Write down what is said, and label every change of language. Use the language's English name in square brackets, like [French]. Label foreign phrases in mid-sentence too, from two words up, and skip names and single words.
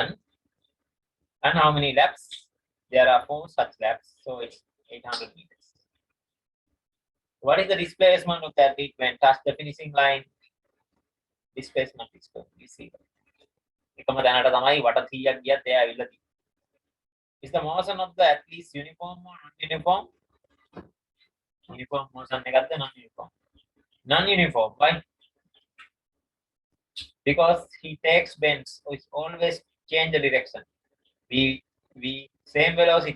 [English] And how many laps? There are 4 such laps, so it's 800 meters. What is the displacement of the athlete when touch the finishing line? Displacement is going to be 0. [Sinhala] එකම දැනට තමයි වට 100ක් ගියත් එයා ඇවිල්ලා තියෙන්නේ. [English] Is the motion of the athletes uniform or non-uniform? Uniform motion එකක්ද non-uniform? Non-uniform. Why? Because he takes bends, so it's always change the direction. We same velocity.